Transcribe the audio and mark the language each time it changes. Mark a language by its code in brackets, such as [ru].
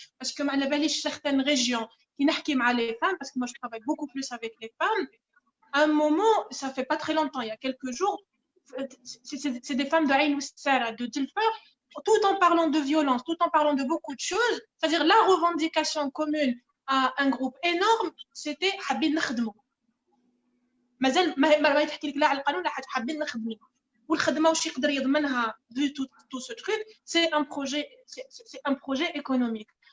[fr] Parce que certaines régions qui n'ont les femmes, parce que moi je travaille beaucoup plus avec les femmes, à un moment, ça fait pas très longtemps, il y a quelques jours, c'est des femmes de Aïn Oussara, de Dilfa, tout en parlant de violence, tout en parlant de beaucoup de choses, c'est-à-dire la revendication commune à un groupe énorme, c'était [ar] حابين نخدموا. مازال ما يتحكي لك لا على القانون لا حاجه حابين نخدموا. والخدمه واش يقدر يضمنها [fr] vu tout ce truc, c'est un projet économique.